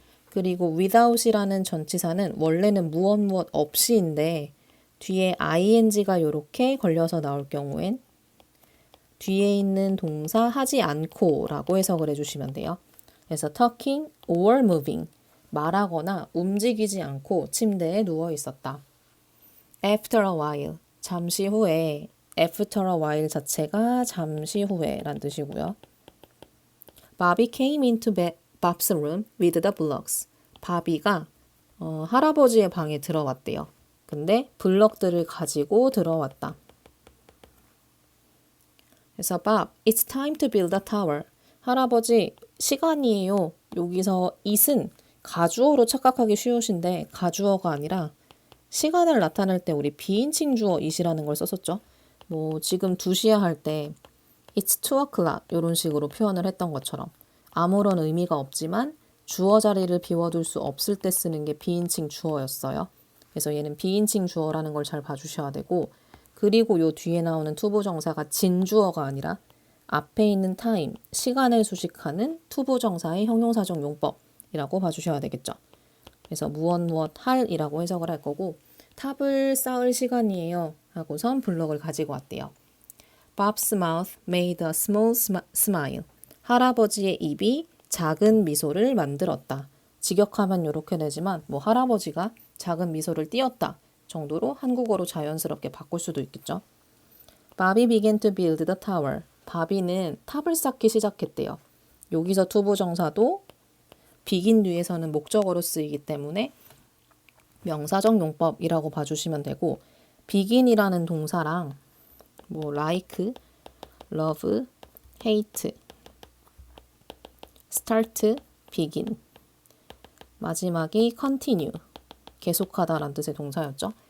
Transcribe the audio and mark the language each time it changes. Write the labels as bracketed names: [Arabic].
[Korean] 그리고 without이라는 전치사는 원래는 무엇 없이인데 뒤에 ing가 이렇게 걸려서 나올 경우엔 뒤에 있는 동사 하지 않고 라고 해석을 해주시면 돼요. 그래서 [English] talking or moving [Korean] 말하거나 움직이지 않고 침대에 누워 있었다. [English] After a while [Korean] 잠시 후에 [English] after a while [Korean] 자체가 잠시 후에 란 뜻이고요. [English] Bobby came into Bob's room with the blocks. [Korean] 바비가 할아버지의 방에 들어왔대요. 근데 블럭들을 가지고 들어왔다. 그래서 [English] Bob, it's time to build a tower. [Korean] 할아버지, 시간이에요. 여기서 it은 가주어로 착각하기 쉬우신데 가주어가 아니라 시간을 나타낼 때 우리 비인칭 주어 it이라는 걸 썼었죠. 뭐 지금 2시야 할 때 [English] it's 2 o'clock [Korean] 이런 식으로 표현을 했던 것처럼 아무런 의미가 없지만 주어 자리를 비워둘 수 없을 때 쓰는 게 비인칭 주어였어요. 그래서 얘는 비인칭 주어라는 걸 잘 봐주셔야 되고 그리고 요 뒤에 나오는 투부정사가 진주어가 아니라 앞에 있는 time, 시간을 수식하는 투부정사의 형용사적 용법이라고 봐주셔야 되겠죠. 그래서 무엇 할이라고 해석을 할 거고 탑을 쌓을 시간이에요 하고선 블럭을 가지고 왔대요. [English] Bob's mouth made a small smile. [Korean] 할아버지의 입이 작은 미소를 만들었다. 직역하면 이렇게 되지만 뭐 할아버지가 작은 미소를 띄었다 정도로 한국어로 자연스럽게 바꿀 수도 있겠죠. [English] Bobby began to build the tower. [Korean] 바비는 탑을 쌓기 시작했대요. 여기서 투부정사도 begin 뒤에서는 목적어로 쓰이기 때문에 명사적 용법이라고 봐주시면 되고 begin이라는 동사랑 뭐 [English] like, love, hate, start, begin [Korean] 마지막이 continue 계속하다라는 뜻의 동사였죠.